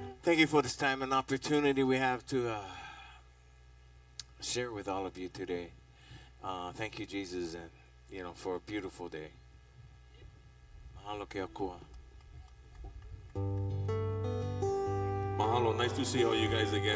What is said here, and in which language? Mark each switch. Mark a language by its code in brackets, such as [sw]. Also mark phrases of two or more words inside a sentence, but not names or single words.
[en] Thank you for this time and opportunity we have to share with all of you today. Thank you, Jesus, and for a beautiful day. [haw] Mahalo ke akua. [en] Mahalo, nice to see all you guys again.